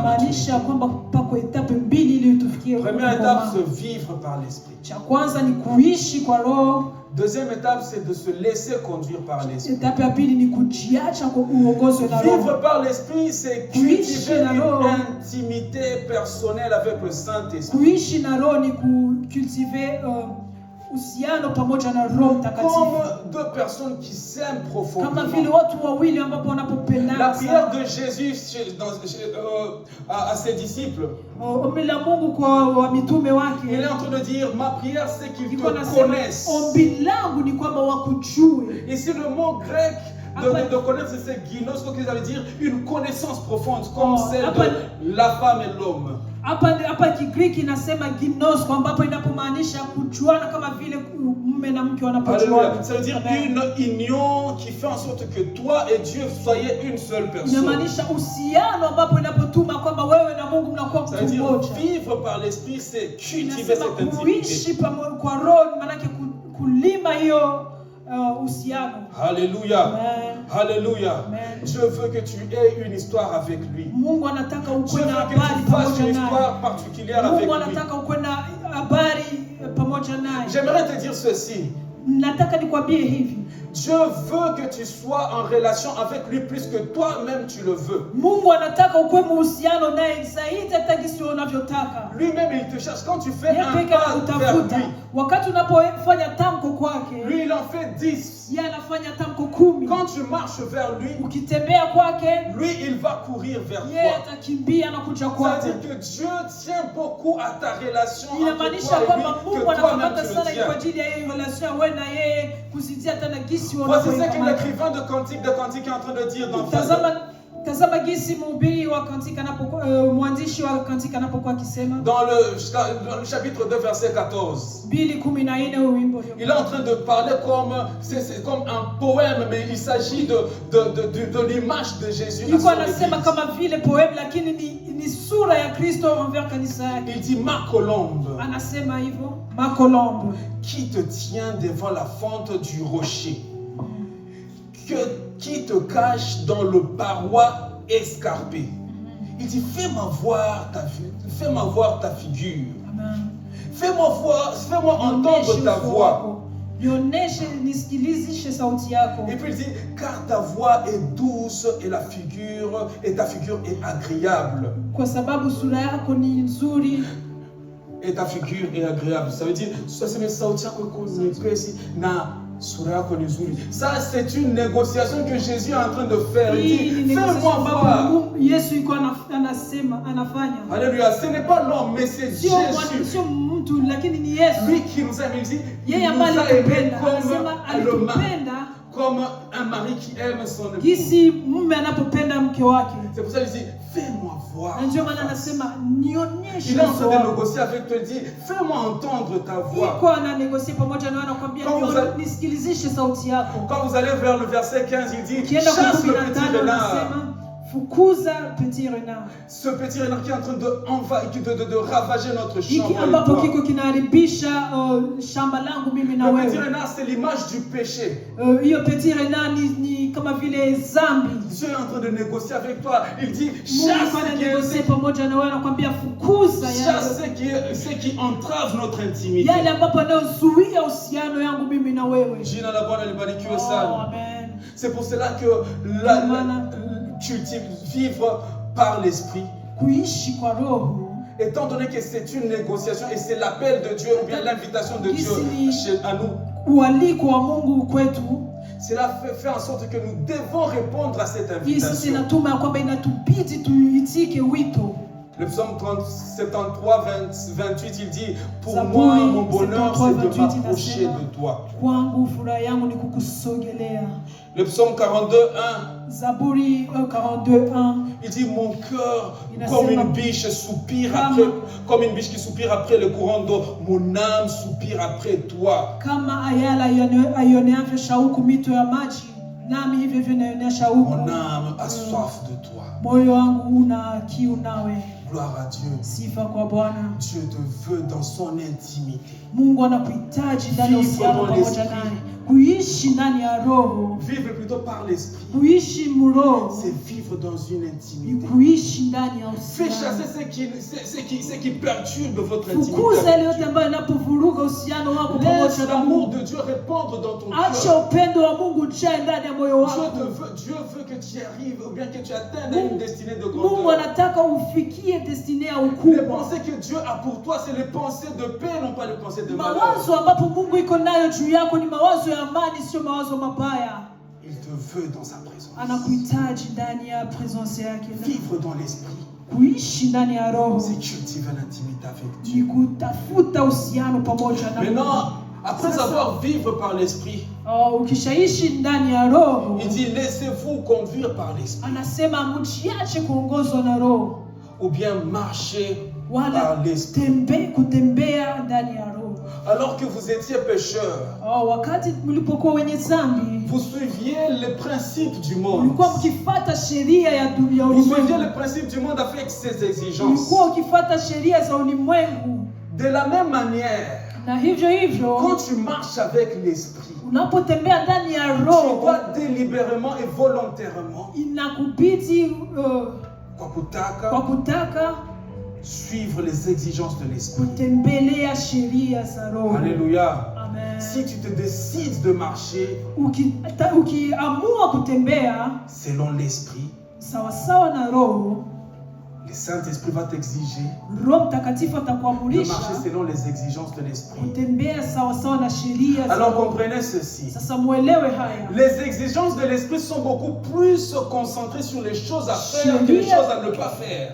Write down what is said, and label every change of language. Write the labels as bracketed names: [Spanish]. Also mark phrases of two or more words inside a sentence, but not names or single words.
[Swahili] Inamaanisha [French] maturité. [Swahili] kwamba pako etapu mbili ili tufikie [French] Première [Swahili] kukomaa. [French] étape, se vivre par l'esprit. [Swahili] Cha kwanza ni kuishi kwa roho. [French] Deuxième étape, c'est de se laisser conduire par l'esprit. [Swahili] Etapu ya pili ni kujiacha kwa uongozwe na roho. [French] Vivre par l'esprit, c'est cultiver une intimité personnelle avec le Saint-Esprit. [Swahili] Kuishi na roho ni kucultiver uhusiano pamoja na Roho Mtakatifu. [French] Comme 2 personnes qui s'aiment [Swahili] Kama [French] profondément. [Swahili] vile watu wawili ambapo wanapopendana. [French] La prière de Jésus à ses disciples. [Swahili] Ombi la Mungu kwa wa mitume wake. [French] Il est en train de dire, ma prière c'est qu'ils te [Swahili] Nasema, [French] connaissent. [Swahili] ombi langu ni kwamba wakujue. [French] Ici le mot grec de connaître, c'est ginos, ce qu'ils allaient dire une connaissance profonde comme celle de la femme et l'homme. [Swahili] Hapa Kigiriki inasema ginos, kwamba hapo inapomaanisha kujuana kama vile mume na mke wanapojuana. [French] Ça veut dire une union qui fait en sorte que toi et Dieu soyez une seule personne. [Swahili] Inamaanisha uhusiano ambapo inapotuma kwamba wewe na Mungu mnakuwa [French] Ça veut [Swahili] mtu [French] dire [Swahili] mmoja. [French] vivre par l'esprit, c'est cultiver cette intimité. [Swahili] Kuishi pamoja kwa roho maana yake kulima hiyo uhusiano. [French] Alléluia. Amen. Alléluia. Amen. Je veux que tu aies une histoire avec lui. [Swahili] Mungu anataka [French] Je [Swahili] ukue na [French] veux que [Swahili] habari [French] tu fasses [Swahili] pamoja [French] une [Swahili] naye. [French] histoire particulière avec [Swahili] Mungu [French] lui. [Swahili] anataka ukue na habari pamoja naye. [French] J'aimerais te dire ceci. [Swahili] Nataka nikwambie hivi. [French] Dieu veut que tu sois en relation avec lui plus que toi-même tu le veux. [Swahili] Mungu anataka ukue muhusiano naye zaidi hata jinsi unavyotaka. [French] Lui-même il te cherche. Quand tu fais [Swahili] Yeye [French] un [Swahili] pekee [French] pas vers [Swahili] anakutafuta. [French] lui, [Swahili] Wakati unapofanya tamko kwake, [French] lui il en fait 10. [Swahili] yeye anafanya tamko 10. [French] Quand tu marches vers lui, [Swahili] Ukitembea kwake, [French] lui il va courir vers [Swahili] yeye [French] toi. [Swahili] atakimbia na kuja [French] Ça [Swahili] kwako. [French] veut dire que Dieu tient beaucoup à ta relation entre [Swahili] Inamaanisha [French] toi et [Swahili] kwamba [French] lui, [Swahili] Mungu [French] que toi-même [Swahili] anakamata [French] tu [Swahili] sana [French] le tiens. [Swahili] kwa ajili ya hiyo relation wewe na yeye kuzidia tena gisi [French] Voici ce que [Swahili] wanapoikamata. [French] l'écrivain de Cantique est en train de dire dans Philippiens. [Swahili] Tazama gisi mhubiri wa kantika anapokuwa mwandishi wa kantika anapokuwa akisema [French] Dans le chapitre 2 verset 14. [Swahili] 2:14 wimbo hiyo. [French] Il est en train de parler c'est comme un poème, mais il s'agit de l'image de Jésus. à [Swahili] Yuko [French] son [Swahili] anasema [French] église. [Swahili] kama vile poem lakini ni sura ya Kristo envers kanisa yake. [French] Il dit, ma colombe, [Swahili] Anasema hivyo, [French] ma colombe, qui te tient devant la fente du rocher, qui te cache dans le paroi escarpé. Il dit, fais-moi voir ta figure. Amen. Fais-moi entendre ta voix. [Swahili] Nionyeshe, nisikilizishe sauti yako. [French] Et puis il dit, car ta voix est douce et ta figure est agréable. [Swahili] Kwa sababu sura yako ni nzuri. [French] Et ta figure est agréable. Ça veut dire, ça c'est une négociation que Jésus est en train de faire. Il dit, fais-moi voir. [Swahili] Yesu yuko anafanya. Alléluia. [French] Ce n'est pas l'homme, mais c'est Jésus. [Swahili] Sio mtu lakini ni Yesu. [French] Lui qui nous aime, il dit, [Swahili] Yeye [French] il nous [Swahili] ambaye [French] a aimé [Swahili] alitupenda. Anasema alitupenda [French] comme un mari qui aime son épouse. [Swahili] gisi mume anapopenda mke wake. [French] C'est pour ça qu'il dit, fais-moi voir. [Swahili] Na ndio maana anasema nionyeshe. [French] Il est en train de négocier avec toi, il dit, fais-moi entendre ta voix. [Swahili] Yuko ananegosia pamoja na anakuambia nisikilizishe sauti yako. [French] Quand vous allez vers le verset 15, il dit, [Swahili] Kienda [French] chasse le [Swahili] kwa [French] petit renard. [Swahili] fukuza [French] petit renard. Ce petit renard qui est en train de ravager notre champ. [Swahili] Hiki ambapo kiko kinaharibisha shamba langu mimi na wewe. [French] Le petit renard, c'est l'image du péché. [Swahili] Hiyo [French] petit renard [Swahili] ni kama vile zambi. [French] Dieu est en train de négocier avec toi. Il dit, chasse ce qui entrave notre intimité. [Swahili] Yale ambapo anayozuia uhusiano yangu mimi na wewe. Jina la Bwana libarikiwe sana. Amen. [French] C'est pour cela que vivre par l'esprit, [Swahili] kuishi kwa roho, [French] étant donné que c'est une négociation et c'est l'appel de Dieu ou bien l'invitation de Dieu à nous, [Swahili] ualiko wa Mungu kwetu, [French] Cela fait en sorte que nous devons répondre à cette [Swahili] Hii sasa [French] invitation. [Swahili] inatuma ya kwamba inatubidi tuitike wito. [French] Le psaume 73, 28, il dit, pour [Swahili] Zaburi [French] moi, mon bonheur, [Swahili] 73, [French] c'est de [Swahili] 28 [French] m'approcher [Swahili] inasema, [French] de toi. [Swahili] kwangu furaha yangu ni kukusogelea. [French] Le psaume 42, 1, [Swahili] Zaburi 42:1 [French] il dit, mon cœur, [Swahili] Inasema, [French] comme une biche soupire [Swahili] kama- [French] après, comme une biche qui soupire après le courant d'eau, mon âme soupire après toi. [Swahili] kama ayala aioneavyo shauku mito ya maji, nami hivyo hivyo naionea shauku. [French] Mon âme a soif de toi. [Swahili] Moyo wangu una kiu nawe. [French] Gloire à Dieu. [Swahili] Sifa kwa Bwana. [French] Dieu te veut dans son intimité. [Swahili] Mungu anakuhitaji ndani ya uhusiano pamoja naye, kuishi ndani ya roho, [French] Vivre plutôt par l'esprit, [Swahili] kuishi mroho, [French] c'est vivre dans une [Swahili] ni [French] intimité. [Swahili] kuishi ndani ya [French] Faites [Swahili] uhusiano. [French] chasser ce qui perturbe votre [Swahili] Fukuza [French] intimité. [Swahili] yale yote ambayo yanapovuruga uhusiano wako pamoja [French] Laisse [Swahili] na [French] l'amour [Swahili] Mungu. [French] de Dieu répandre dans ton [Swahili] Acha [French] cœur. [Swahili] upendo wa Mungu ujae ndani ya moyo wako. [French] Dieu veut que tu y arrives ou bien que tu atteignes à une destinée de [Swahili] Mungu [French] grandeur. [Swahili] anataka ufikie destiny ya [French] Les [Swahili] ukubwa. [French] pensées que Dieu a pour toi, c'est les pensées de paix, non pas les pensées de malheur. [Swahili] Mawazo ambapo Mungu iko nayo juu yako ni mawazo ya amani, sio mawazo mabaya. [French] Il te veut dans sa présence. [Swahili] Anakuhitaji ndani ya presence yake. [French] Vivre dans l'esprit, [Swahili] Kuishi ndani ya roho [French] c'est cultiver l'intimité avec [Swahili] ni [French] Dieu. [Swahili] kutafuta uhusiano pamoja na Mungu. [French] Maintenant, après avoir vivre par l'esprit, [Swahili] Ukishaishi ndani ya roho, [French] il dit laissez-vous conduire par l'esprit. [Swahili] anasema mjiache kuongozwa na roho, [French] Ou bien marcher [Swahili] wala [French] par l'esprit. [Swahili] kutembea ndani ya roho. [French] Alors que vous étiez pécheurs, [Swahili] Wakati mlipokuwa wenye dhambi, [French] vous suiviez les principes du monde. [Swahili] mlikuwa mkifuata sheria ya dunia [French] Vous suiviez [Swahili] ulimwengu. [French] les principes du monde avec ses exigences. [Swahili] Ulikuwa ukifuata sheria za ulimwengu, [French] De la même manière, [Swahili] na hivyo hivyo [French] quand tu marches avec l'esprit, [Swahili] unapotembea ndani ya [French] tu [Swahili] roho, [French] dois délibérément et volontairement [Swahili] inakubidi kwa kwa kutaka [French] suivre les exigences de l'esprit. [Swahili] kutembelea sheria za roho. [French] Alléluia. [Swahili] Amen. [French] Si tu te décides de marcher [Swahili] Ukiamua kutembea [French] selon l'esprit, [Swahili] sawasawa na roho, [French] le Saint-Esprit va t'exiger [Swahili] Roho Mtakatifu [French] de [Swahili] atakuamurisha [French] marcher selon les exigences de l'esprit. [Swahili] kutembea sawasawa na sheria za [French] Alors [Swahili] roho. [French] comprenez ceci. [Swahili] Sasa muelewe haya. [French] Les exigences de l'esprit sont beaucoup plus concentrées sur les choses à faire que les choses à ne pas faire.